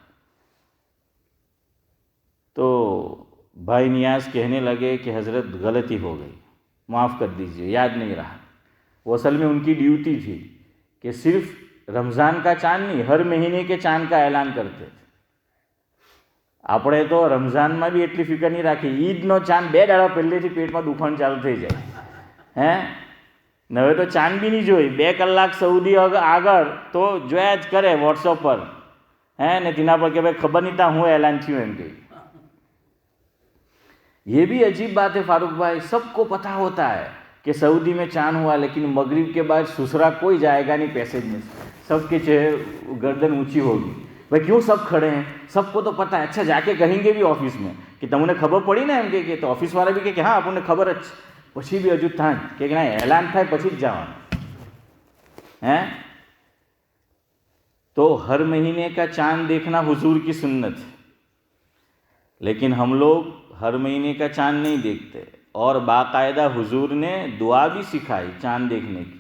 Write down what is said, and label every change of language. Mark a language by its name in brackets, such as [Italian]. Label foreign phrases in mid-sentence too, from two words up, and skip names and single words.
[Urdu] تو بھائی نیاز کہنے لگے کہ حضرت غلطی ہو گئی، معاف کر دیجئے، یاد نہیں رہا۔ وہ اصل میں ان کی ڈیوٹی تھی کہ صرف رمضان کا چاند نہیں، ہر مہینے کے چاند کا اعلان کرتے تھے۔ [Gujarati] આપણે તો રમઝાનમાં બી એટલી ફિકર નહીં રાખી, ઈદનો ચાંદ 2 દાડા પહેલેથી પેટમાં દુખાણ ચાલુ થઈ જાય, હે ને હવે તો ચાંદ બી નહીં જોઈ, 2 કલાક સૌદી આગળ તો જોયા જ કરે વોટ્સઅપ પર, હે ને તેના પર કે ભાઈ ખબર નહીં તા હું એલાન થયું એમ કે। [Urdu] یہ بھی عجیب بات ہے فاروق بھائی، سب کو پتہ ہوتا ہے کہ سعودی میں چاند ہوا، لیکن مغرب کے بعد سسرا کوئی جائے گا نہیں پیسیج میں، سب کے چہرے گردن اونچی ہوگی، بھائی کیوں سب کھڑے ہیں، سب کو تو پتہ ہے۔ اچھا جا کے کہیں گے بھی آفس میں کہ تم نے خبر پڑی نا [Gujarati] એમ કે તો ઓફિસ વાળા બી કે હા આપણને ખબર જ છે، પછી બી હજુ થાય કે ના એલાન થાય પછી જ જવાનું، [Urdu] ہیں تو ہر مہینے کا چاند دیکھنا حضور کی سنت ہے، لیکن ہم لوگ ہر مہینے کا چاند نہیں دیکھتے، اور باقاعدہ حضور نے دعا بھی سکھائی چاند دیکھنے کی۔